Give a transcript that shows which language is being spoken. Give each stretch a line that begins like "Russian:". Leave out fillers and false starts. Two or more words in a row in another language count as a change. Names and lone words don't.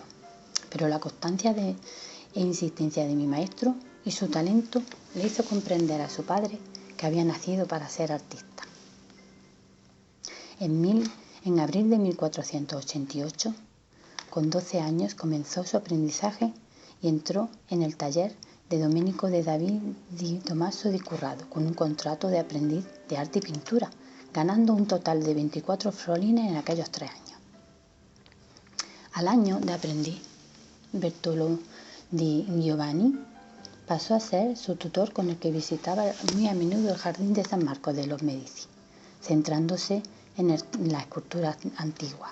Spanish: Pero la constancia e insistencia de mi maestro y su talento le hizo comprender a su padre que había nacido para ser artista. En abril de 1488, con 12 años, comenzó su aprendizaje y entró en el taller de Domenico de David di Tommaso di Currado con un contrato de aprendiz de arte y pintura, ganando un total de 24 florines en aquellos 3 años. Al año de aprendiz, Bertolo di Giovanni pasó a ser su tutor, con el que visitaba muy a menudo el jardín de San Marcos de los Medici, centrándose en la escultura antigua.